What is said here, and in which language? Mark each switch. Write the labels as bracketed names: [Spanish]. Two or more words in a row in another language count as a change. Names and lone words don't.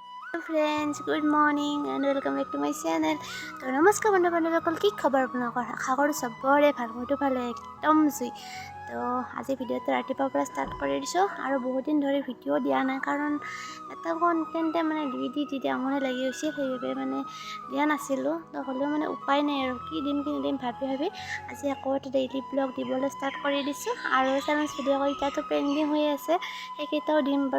[English] friends good morning and welcome back to my channel. [Hindi] तो नमस्कार बंधु की खबर [Assamese] আপোনালোকৰ আশা কৰোঁ চবৰে ভাল মইতো ভালে একদম জুই। তো আজি ভিডিঅ'টো ৰাতিপুৱাৰ পৰা ষ্টাৰ্ট কৰি দিছোঁ আৰু বহুত দিন ধৰি ভিডিঅ' দিয়া নাই কাৰণ এটা কণ্টেণ্টে মানে দি আমনি লাগি গৈছে, সেইবাবে মানে দিয়া নাছিলোঁ। তো হ'লেও মানে উপায় নাই আৰু কি দিম ভাবি আজি আকৌ এটা [English] daily vlog [Assamese] দিবলৈ ষ্টাৰ্ট কৰি দিছোঁ আৰু [English] challenge video' [Assamese] এতিয়াতো পেণ্ডিং হৈ আছে, সেইকেইটাও দিম বাৰু।